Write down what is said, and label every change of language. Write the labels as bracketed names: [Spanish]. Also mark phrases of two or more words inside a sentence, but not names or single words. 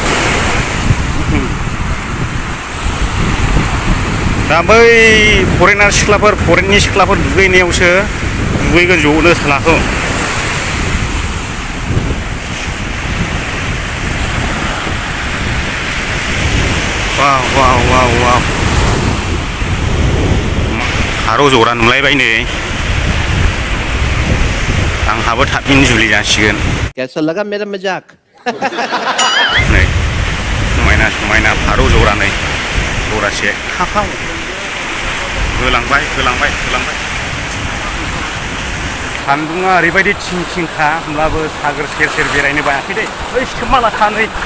[Bodo] दा बै फरेननि सिख्लाफोर दुगैनायावसो दुगैगोन ज'नो सालाखौ वाव फारौ जरा नुलायबाय नै आंहाबो थाबैनो जुलि जासिगोन [Hindi] कैसा लगा मेरा मजाक [Bodo] नै समायना फारौ जरा नै जरासे खाखाव होलांबाय सान्दुङा ओरैबायदि थिंखा होमब्लाबो सागोर सेर बेरायनो बायाखै दे ओइ सोमाला थानै